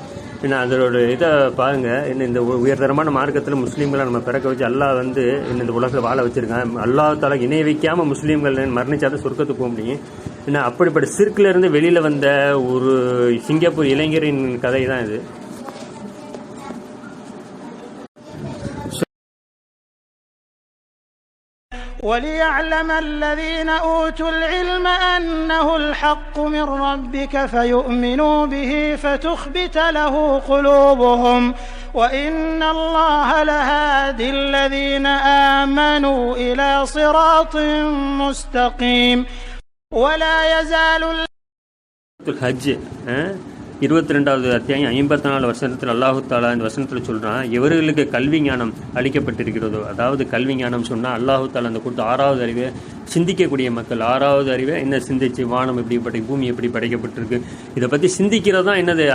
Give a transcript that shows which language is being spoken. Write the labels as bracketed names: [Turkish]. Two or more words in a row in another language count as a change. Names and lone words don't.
[Tamil] ஏன்னா அதோட இதை பாருங்கள். என்ன இந்த உயர்தரமான மார்க்கத்தில் முஸ்லீம்களை நம்ம பிறக்க வச்சு அல்லாஹ் வந்து என்ன இந்த உலகத்தில் வாழ வச்சுருக்கேன். [Arabic] الله تعالى [Tamil] இணை வைக்காமல் முஸ்லீம்கள் மரணிச்சாதான் சொர்க்கத்துக்கு போக முடியும். ஏன்னா அப்படிப்பட்ட சிற்கில் இருந்து வெளியில் வந்த ஒரு சிங்கப்பூர் இளைஞரின் கதை தான் இது. [Arabic] وَلِيَعْلَمَ الَّذِينَ أُوتُوا الْعِلْمَ أَنَّهُ الْحَقُّ مِنْ رَبِّكَ فَيُؤْمِنُوا بِهِ فَتُخْبِتَ لَهُ قُلُوبُهُمْ وَإِنَّ اللَّهَ لَهَادِي الَّذِينَ آمَنُوا إِلَى صِرَاطٍ مُسْتَقِيمٍ وَلَا يَزَالُ [Tamil] ஹஜ் 22வது அத்தியாயம் 54 வசனத்தில் [Arabic] الله تعالى [Tamil] இந்த வசனத்தில் சொல்கிறான், எவர்களுக்கு கல்வி ஞானம் அளிக்கப்பட்டிருக்கிறதோ, அதாவது கல்வி ஞானம் சொன்னால் [Arabic] الله تعالى [Tamil] அந்த கொடுத்த 6வது அறிவை சிந்திக்கக்கூடிய மக்கள். 6வது அறிவை என்ன சிந்திச்சு வானம் எப்படி பூமி எப்படி படைக்கப்பட்டிருக்கு இதை பற்றி சிந்திக்கிறது தான் என்னது.